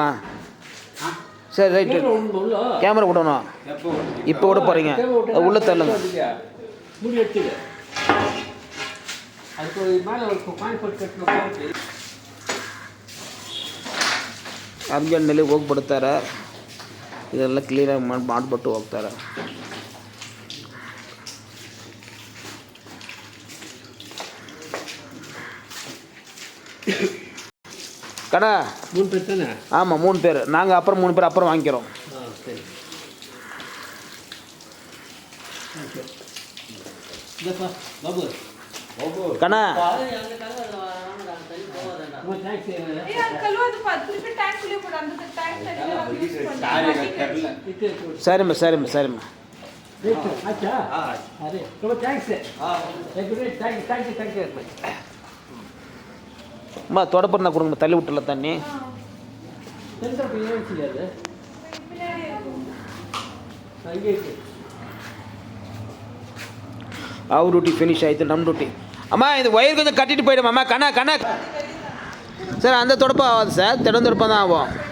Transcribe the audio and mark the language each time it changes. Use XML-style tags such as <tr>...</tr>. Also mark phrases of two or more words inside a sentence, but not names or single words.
<ta>சரி ரைட்டு, கேமரா விடணும். இப்போ விட போகிறீங்க, உள்ளே தள்ளுங்க.</ta> <kn>ಅರ್ಜೆಂಟ್ ಮೇಲೆ ಹೋಗ್ಬಿಡ್ತಾರೆ, ಇದೆಲ್ಲ ಕ್ಲೀನಾಗಿ ಮಾಡಿಬಿಟ್ಟು ಹೋಗ್ತಾರೆ.</kn> <ta>கடை 3 பேர் தானே? ஆமாம் 3 பேர். நாங்கள் அப்புறம் 3 பேர் அப்புறம் வாங்கிக்கிறோம். சரி. கண்ணா சரிம்மா சரிம்மா சரிம்மா. அம்மா தொடப்பா கொடுங்க, தள்ளி விட்டுல தண்ணி.</ta> <kn>ಅವ್ರ ಡ್ಯೂಟಿ ಫಿನಿಶ್ ಆಯಿತು, ನಮ್ಮ ಡ್ಯೂಟಿ. ಅಮ್ಮ ಇದು ವೈರ್</kn> <ta>கொஞ்சம் கட்டிட்டு போயிடுமா. அம்மா கண்ணா கண்ணா சார், அந்த தொடப்பா ஆகாது சார், திடம் தொடப்பா தான் ஆகும்.</ta>